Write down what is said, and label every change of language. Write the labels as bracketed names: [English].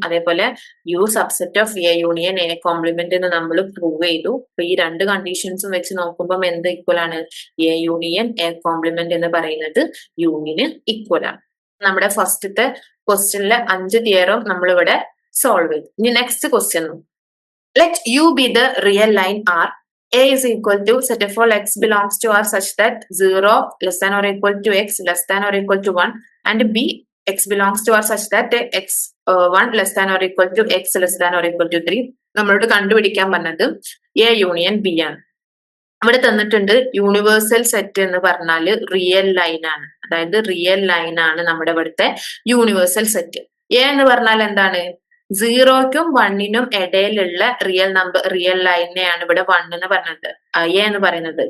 [Malayalam] അതേപോലെ U subset of A union A complement എന്ന് നമ്മൾ പ്രൂവ് ചെയ്തു. അപ്പൊ ഈ രണ്ട് കണ്ടീഷൻസും വെച്ച് നോക്കുമ്പോൾ എന്ത് ഈക്വൽ ആണ്? എ യൂണിയൻ എ കോംപ്ലിമെന്റ് എന്ന് പറയുന്നത് യുവിന് ഈക്വൽ ആണ്. നമ്മുടെ ഫസ്റ്റത്തെ ക്വസ്റ്റ്യനിലെ 5 തിയറും നമ്മളിവിടെ സോൾവ് ചെയ്തു. ഇനി നെക്സ്റ്റ് ക്വസ്റ്റ്യൻ നോക്കാം. [English] Let U be the real line R. A is equal to set of all x belongs to R such that 0 less than or equal to x less than or equal to 1, and B x belongs to R such that x 1 less than or equal to x less than or equal to 3. [Malayalam] നമ്മളോട് കണ്ടുപിടിക്കാൻ പറഞ്ഞത് A union B ആണ്. ഇവിടെ തന്നിട്ടുണ്ട് universal set എന്ന് പറഞ്ഞാൽ real line ആണ്. അതായത് റിയൽ ലൈൻ ആണ് നമ്മുടെ ഇവിടുത്തെ യൂണിവേഴ്സൽ സെറ്റ്. എ എന്ന് പറഞ്ഞാൽ എന്താണ്? 0ക്കും 1നും ഇടയിലുള്ള റിയൽ ലൈനെയാണ് ഇവിടെ 1 എന്ന് പറഞ്ഞത്, എ എന്ന് പറയുന്നത്.